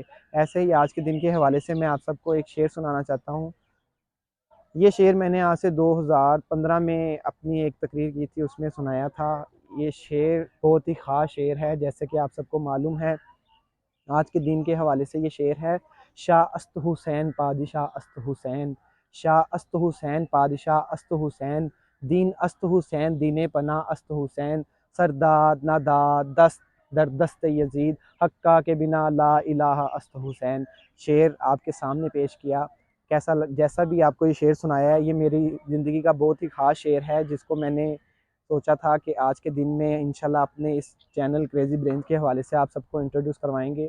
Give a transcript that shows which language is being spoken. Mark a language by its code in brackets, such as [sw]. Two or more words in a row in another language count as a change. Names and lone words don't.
[ur] ایسے ہی آج کے دن کے حوالے سے میں آپ سب کو ایک شعر سنانا چاہتا ہوں۔ یہ شعر میں نے آج سے 2015 میں اپنی ایک تقریر کی تھی، اس میں سنایا تھا۔ یہ شعر بہت ہی خاص شعر ہے، جیسے کہ آپ سب کو معلوم ہے آج کے دن کے حوالے سے یہ شعر ہے: [fa] شاہ است حسین پادشاہ است حسین، شاہ است حسین پادشاہ است حسین، دین است حسین دین پناہ است حسین، سرداد ناداد دست در دست یزید، حقہ کے بنا لا الہ است حسین۔ [ur] شعر آپ کے سامنے پیش کیا، جیسا بھی آپ کو یہ شعر سنایا ہے، یہ میری زندگی کا بہت ہی خاص شعر ہے، جس کو میں نے سوچا تھا کہ آج کے دن میں انشاءاللہ اپنے اس چینل کریزی برینز کے حوالے سے آپ سب کو انٹروڈیوس کروائیں گے۔